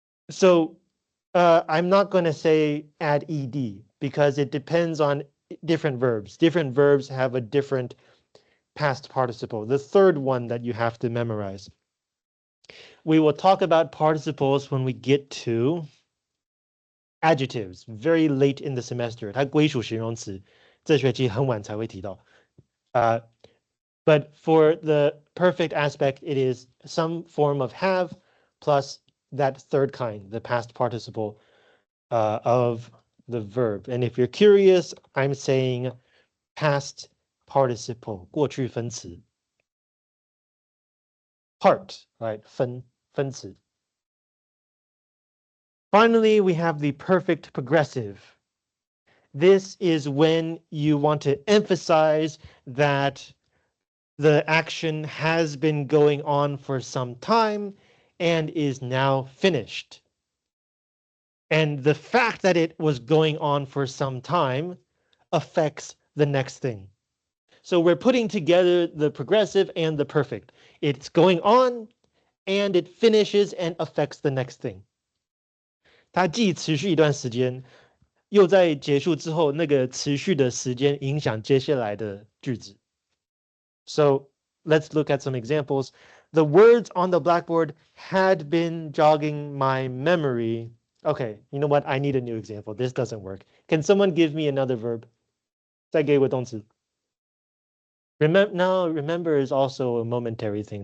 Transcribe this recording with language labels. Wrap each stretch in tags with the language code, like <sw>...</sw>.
<en>So I'm not going to say add ed because it depends on different verbs. Different verbs have a different past participle. The third one that you have to memorize. We will talk about participles when we get to adjectives very late in the semester.</en> <zh>它归属形容词，这学期很晚才会提到。</zh> <en>But for the perfect aspect, it is some form of have plus that third kind, the past participle of the verb. And if you're curious, I'm saying past participle, 过去分词. Part, right? 分词. Finally, we have the perfect progressive. This is when you want to emphasize that the action has been going on for some time and is now finished. And the fact that it was going on for some time affects the next thing. So we're putting together the progressive and the perfect. It's going on and it finishes and affects the next thing.</en> <zh>它既持续一段时间，又在结束之后，那个持续的时间影响接下来的句子。</zh> <en>So let's look at some examples. The words on the blackboard had been jogging my memory. Okay, you know what? I need a new example. This doesn't work. Can someone give me another verb?</en> <zh>再给我动词。</zh> <en>Remember is also a momentary thing.</en>